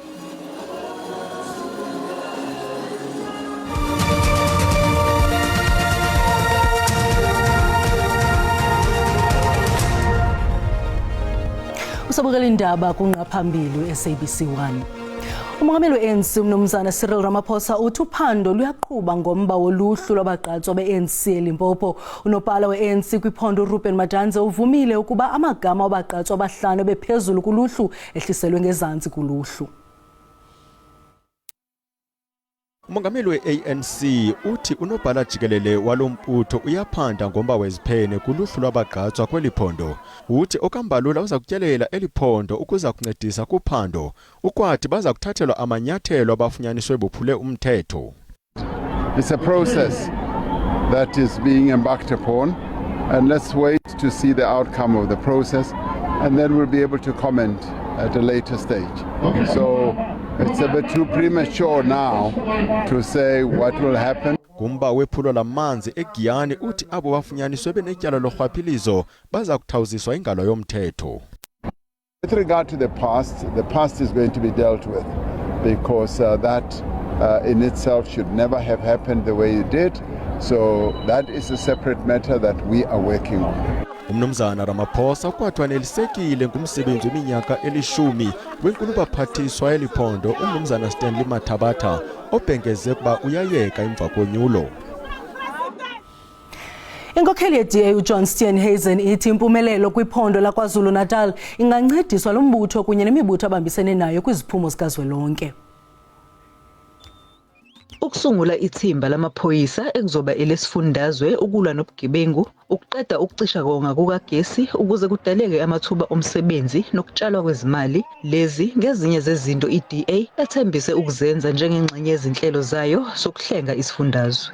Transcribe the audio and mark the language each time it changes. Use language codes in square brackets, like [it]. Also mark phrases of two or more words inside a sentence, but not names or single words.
[xh] Usabukela indaba kunqaphambili SABC1. Umongameli we-ANC uMnumzana Cyril Ramaphosa uthi uphando luyaqhuba ngomba woluhlu lwabagqatswa be-ANC eLimpopo. Unobhala we-ANC kwiphondo uRuben Madanze uvumile ukuba amagama wabagqatswa abahlanu bephezulu kuluhlu ehliselwe ngezantsi kuluhlu. Umongameli we-ANC uthi unobhala jikelele walomputho uyaphanda ngomba weziphene kuluhlu lwabagqatswa kweliphondo. Uthi okambalula uza kutyelela eliphondo ukuza kuncedisa kuphando ukwathi baza kuthathelwa amanyathelo abafunyaniswe bophule umthetho. [en] It's a process that is being embarked upon, and let's wait to see the outcome of the process, and then we'll be able to comment at a later stage. So it's a bit too premature now to say what will happen. [xh] Kumba wephulo lamanzi eGiyani uthi abo bafunyaniswe benetyala lohwaphilizo baza kuthawuziswa ingalo yomthetho. [en] With regard to the past is going to be dealt with because that in itself should never have happened the way it did. So that is a separate matter that we are working on. [xh] Umnumzana Ramaphosa kwathi wanelisekile ngumsebenzi weminyaka 10 wenkulu-baphathiswa eliphondo uMnumzana Stanley Mathabatha obhengeze kuba uyayeka emva konyulo. Inkokheli ye-DA uJohn Steenhuisen ithi impumelelo kwiphondo laKwaZulu-Natal ingancediswa lo mbutho kunye nemibutho abambisene nayo kwiziphumo zikazwelonke. [zu] Ukusungula ithimba lamaphoyisa ekuzoba elesifundazwe ukulwa nobugebengu, ukuqeda ukucisha konga kukagesi ukuze kudaleke amathuba omsebenzi nokutshalwa kwezimali, lezi ngezinye zezinto iDA ethembise ukuzenza njengengxenye yezinhlelo zayo sokuhlenga isifundazwe.